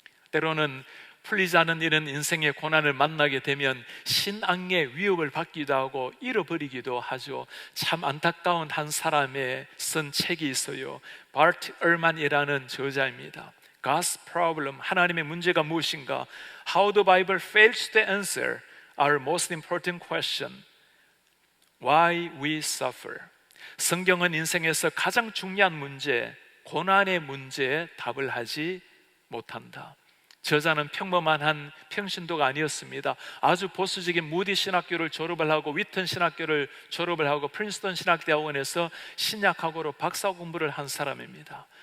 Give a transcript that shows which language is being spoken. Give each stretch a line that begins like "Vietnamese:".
Korean: 때로는 풀리지 않은 이런 인생의 고난을 만나게 되면 신앙의 위협을 받기도 하고 잃어버리기도 하죠. 참 안타까운 한 사람의 쓴 책이 있어요. 바트 얼만이라는 저자입니다.
English: God's problem,
Korean: 하나님의 문제가 무엇인가?
English: How the Bible fails to answer our most important question, why we suffer.
Korean: 성경은 인생에서 가장 중요한 문제, 고난의 문제에 답을 하지 못한다. 저자는 평범한 한 평신도가 아니었습니다. 아주 보수적인 무디 신학교를 졸업을 하고 위튼 신학교를 졸업을 하고 프린스턴 신학대학원에서 신약학으로 박사 공부를 한 사람입니다.